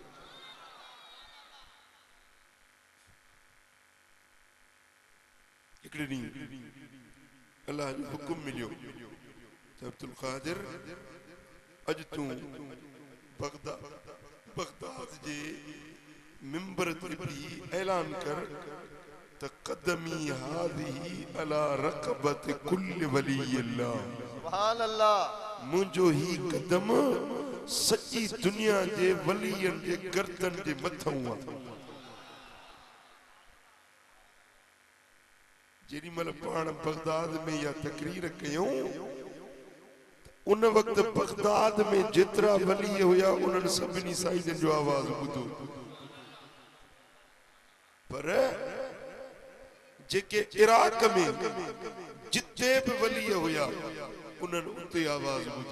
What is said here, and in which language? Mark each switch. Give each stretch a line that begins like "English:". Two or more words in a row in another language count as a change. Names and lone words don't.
Sindhi: हिकिड़े ॾींहुं अल्लाह जो हुकुम मिलियो त अब्दुल कादिर अॼु तूं बगदाद जे मिंबर ते भी ऐलान कर त
Arabic: قدمي هذه على رقبة كل ولي الله. سبحان الله.
Sindhi: मुंहिंजो ही कदम सॼी दुनिया जे वलियन जे गर्दन जे मथां आहे। जेॾी महिल पाण बगदाद में या तकरीर कयूं उन वक्त बगदाद में जेतिरा वली हुया उन्हनि सभिनी साईं जो आवाज़ ॿुधो, पर जेके इराक में जिते भी वली हुया उन्हनि उते आवाज़ ॿुधो।